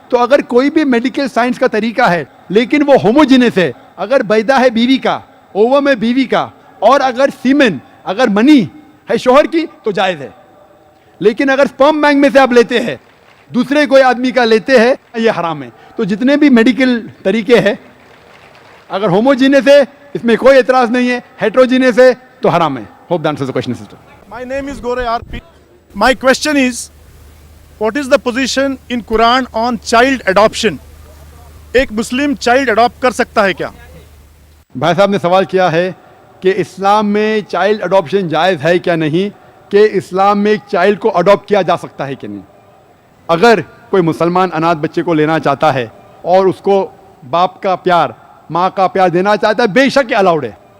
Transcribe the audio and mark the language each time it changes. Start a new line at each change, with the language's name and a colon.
Hindi: तो अगर कोई भी मेडिकल साइंस का तरीका है लेकिन वो होमोजीनियस है, अगर बैदा है बीवी का, ओवम है बीवी का, और अगर सीमेन, अगर मनी है शोहर की, तो जायज है। लेकिन अगर स्पर्म बैंक में से आप लेते हैं, दूसरे कोई आदमी का लेते हैं, ये हराम है। तो जितने भी मेडिकल तरीके हैं, अगर होमोजीनियस है इसमें कोई एतराज नहीं है, हेट्रोजीनियस है तो हराम है।
English: Hope that answers the question sister. My name is Gore RP. My question is, what is the position in Quran on child adoption?
Hindi: एक मुस्लिम चाइल्ड अडॉप्ट कर सकता है क्या? भाई साहब ने सवाल किया है कि इस्लाम में चाइल्ड अडॉप्शन जायज़ है क्या नहीं, कि इस्लाम में एक चाइल्ड को अडॉप्ट किया जा सकता है कि नहीं। अगर कोई मुसलमान अनाथ बच्चे को लेना चाहता है और उसको बाप का प्यार, माँ का प्यार देना चाहता है, बेशक ये अलाउड है।